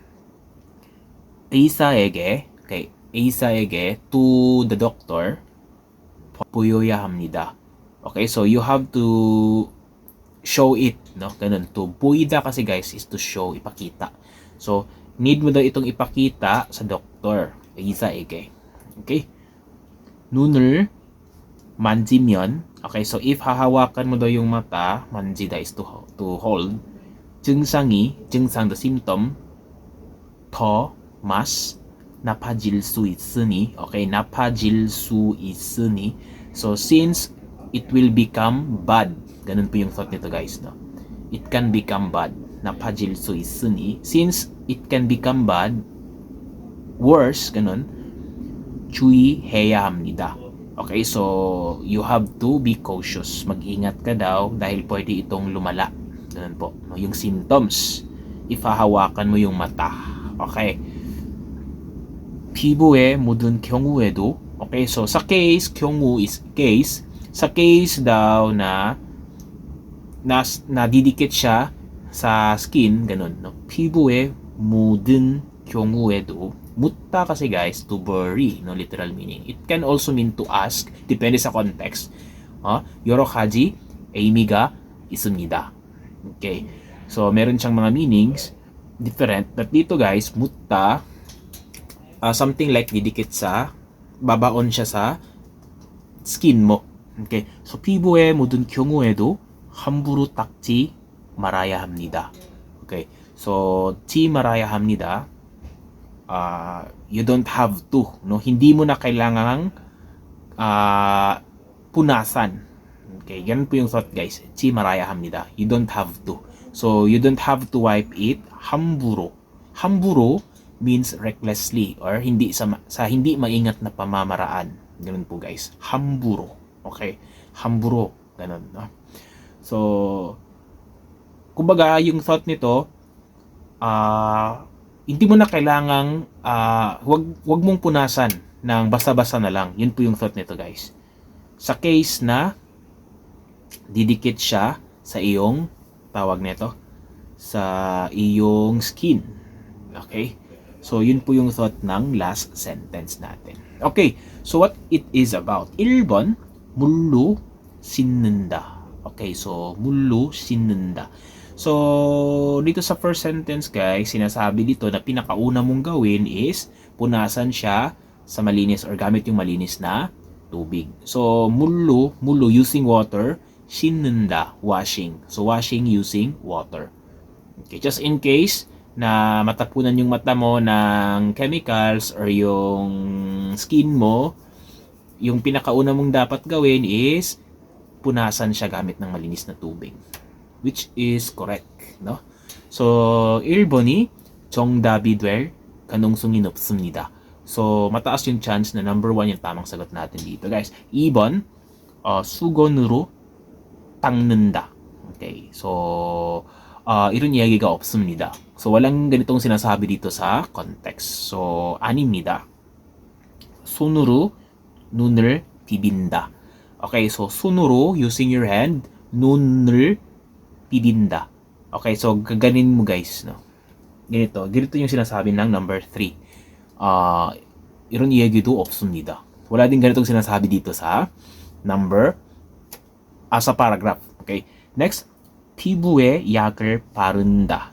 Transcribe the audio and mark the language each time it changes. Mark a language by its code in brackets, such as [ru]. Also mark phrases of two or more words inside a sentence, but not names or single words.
[ko] 의사에게, okay, 의사에게, [en] to the doctor, [ko] 보여야 합니다. [en] Okay, so you have to show it, no? [tl] Ganun. To 보이다 kasi guys [en] is to show, [tl] ipakita. So, need mo daw itong ipakita sa doktor. [ko] 의사에게. Okay? 눈을 만지면, [en] okay, so if [tl] hahawakan mo daw yung mata, [en] 만지다 is to hold. [ko] 증상, [en] the symptom, [ko] 더, mas, 나빠질 수 있으니, okay, 나빠질 수 있으니. [en] So, since it will become bad, [tl] ganun po yung thought nito guys, no? [en] It can become bad. [ko] 나빠질 수 있으니. [en] Since it can become bad, worse, [tl] ganun, [ko] 주의해야 합니다. [en] Okay, so you have to be cautious. [tl] Mag-ingat ka daw dahil pwede itong lumala. Ganun po, no? Yung symptoms. Ifahawakan mo yung mata. [ko] Okay. 피부에 묻은 경우에도, [en] okay, so [tl] sa case, 경우 is case. Sa case daw na didikit siya sa skin, ganun, no? [ko] 피부에 묻은 경우에도, 묻다 kasi guys, [en] to bury, no? Literal meaning. It can also mean to ask, [tl] depende sa context. [ko] 여러 가지 의미가 있습니다. [tl] Okay. So, meron siyang mga meanings, different. But dito guys, 묻다, something like didikit sa, babaon siya sa skin mo. Okay. So, [ko] 피부에 묻은 경우에도 함부로 닦지 말아야 합니다. [en] Okay. So, [ko] 지 말아야 합니다. [en] You don't have to, no? [tl] Hindi mo na kailangang punasan. Okay, ganun po yung thought guys. [ko] 지 말아야 합니다. [en] You don't have to. So, you don't have to wipe it 함부로. [tl] 함부로 [en] means recklessly or [tl] hindi sa hindi maingat na pamamaraan. Ganun po guys. [ko] 함부로. Okay? 함부로. [tl] Ganun, no? So, kumbaga, yung thought nito, hindi mo na kailangang, wag mong punasan ng basta-basta na lang. Yun po yung thought nito, guys. Sa case na didikit siya sa iyong, tawag nito, sa iyong skin. Okay? So, yun po yung thought ng last sentence natin. [en] Okay, so what it is about? [ko] 1번, 물로 씻는다. [en] Okay, so [ko] 물로 씻는다. [tl] So, dito sa [en] first sentence [tl] guys, sinasabi dito na pinakauna mong gawin is punasan siya sa malinis or gamit yung malinis na tubig. So, [en] 물로 using water, 씻는다, washing. So, washing using water. Okay, just in case [tl] na matapunan yung mata mo ng chemicals or yung skin mo, yung pinakauna mong dapat gawin is punasan siya gamit ng malinis na tubig. [en] Which is correct, no? So, [ko] 1번이 정답이 될 가능성이 높습니다. [tl] So, mataas yung chance na number 1 yung tamang sagot natin dito, guys. [ko] 2번, 수건으로 닦는다. [en] Okay, so, [ko] 이런 이야기가 없습니다. [tl] So, walang ganitong sinasabi dito sa context. So, [ko] 아닙니다. 손으로 눈을 비빈다. [en] Okay, so, [ko] 손으로, [en] using your hand, [ko] 눈을 비빈다. [en] Okay, so, [tl] gaganin mo guys, no? Ganito yung sinasabi ng number 3. [ko] 이런 이야기도 없습니다. [tl] Wala din ganitong sinasabi dito sa sa paragraph. [en] Okay, next, [ko] 피부에 약을 바른다.